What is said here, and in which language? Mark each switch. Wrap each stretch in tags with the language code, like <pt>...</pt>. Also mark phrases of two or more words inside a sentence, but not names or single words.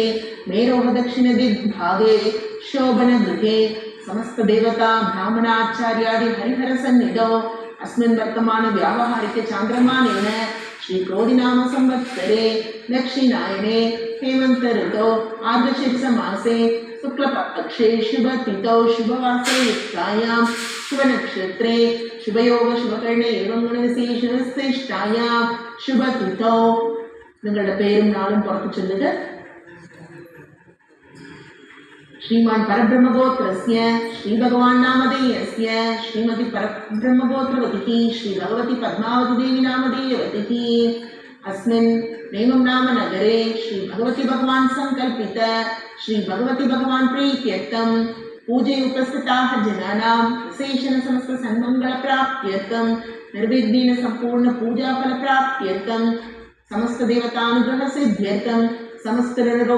<sa>मेरोः दक्षिणदिग्भागे शोभनगृहे समस्तदेवता ब्राह्मणाचार्यादि हरिहरसन्निधौ अस्मिन् वर्तमान व्यावहारिक चान्द्रमानेन श्रीक्रोधिनाम संवत्सरे दक्षिणायने हेमन्त ऋतौ आर्द्रशीर्षमासे शुक्लपक्षे शुभतिथौ शुभवासरे युक्तायां शुभनक्षत्रे शुभयोग शुभकर्णे एवं ഗുണവിശേഷശ്രേഷ്ഠായാം ശുഭതിഥൗ.</sa> <ml>നിങ്ങളുടെ പേരും നാളും പുറത്തു ചൊല്ലുക.</ml> <sa>श्रीमान परब्रह्मगोत्रस्य श्री भगवान नामधेयस्य श्रीमती परब्रह्मगोत्रवती श्री भगवती पद्मावती देवी नामधेयवती अस्मिन् नेमं नाम नगरे श्री भगवती भगवान संकल्पित श्री भगवती भगवान प्रीत्यर्थं पूजे उपस्थिताः जनानां विशेषण समस्त सन्मंगल प्राप्त्यर्थं निर्विघ्नेन संपूर्ण पूजा फल प्राप्त्यर्थं समस्त देवतानुग्रह सिद्ध्यर्थं समस्त ऋणरोग</sa>